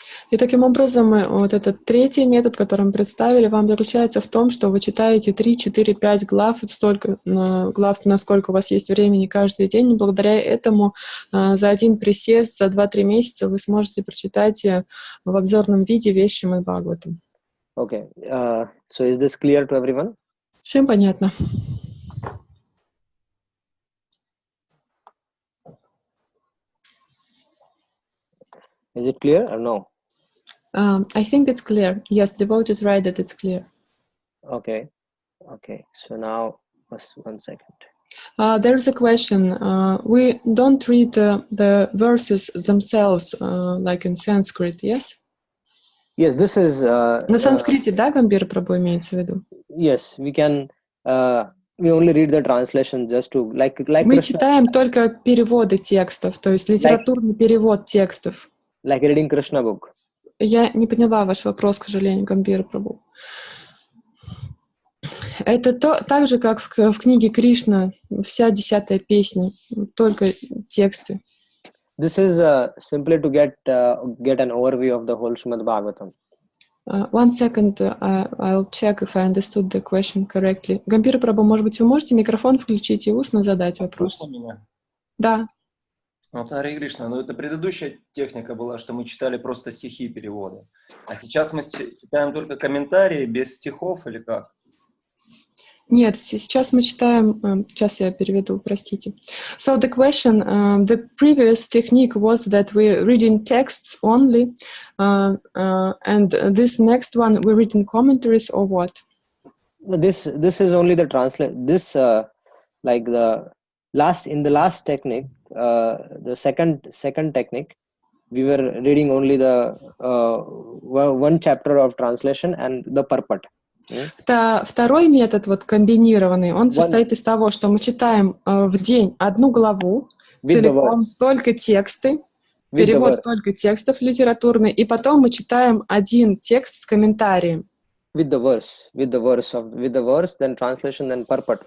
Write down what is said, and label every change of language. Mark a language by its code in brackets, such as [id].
[ru] И таким образом, вот этот третий метод, который мы представили, вам заключается в том, что вы читаете 3, 4, 5 глав, столько глав, насколько у вас есть времени каждый день, и благодаря этому за один присест, за 2-3 месяца вы сможете прочитать в обзорном виде весь Шримад Бхагаватам. [en] Okay, so is this clear to everyone? [ru] Всем понятно. [en] Is it clear or no? I think it's clear. Yes, the vote is right that it's clear. Okay. So now, just 1 second. There is a question. We don't read the verses themselves, like in Sanskrit, yes? Yes, this is... [ru] На санскрите, да, Гамбир Прабhu имеется в виду? [en] Yes, we can... we only read the translation just to... like [ru] Мы [en] Krishna, [ru] читаем только переводы текстов, то есть литературный перевод текстов. [en] Like reading Krishna book. [ru] Я не поняла ваш вопрос, к сожалению, Гамбир Прабhu. Это так же, как в книге Кришна, вся 10-я песня, только тексты. [en] This is simply to get an overview of the whole Srimad Bhagavatam. 1 second, I'll check if I understood the question correctly. [ru] Гамбир Прабhu, может быть, вы можете микрофон включить и устно задать вопрос? Слышно меня? Да. Вот, Харе Кришна, это предыдущая техника была, что мы читали просто стихи перевода. А сейчас мы читаем только комментарии без стихов или как? Нет, сейчас мы читаем... Сейчас я переведу, простите. [en] So the question, the previous technique was that we're reading texts only, and this next one we're reading commentaries or what? This is only the translate. This like the last technique, the second technique, we were reading only the one chapter of translation and the purport. [ru] Второй метод, вот комбинированный, он состоит из того, что мы читаем в день одну главу, целиком только тексты, перевод только текстов литературный, и потом мы читаем один текст с комментарием. [en] With the verse, then translation, then purport.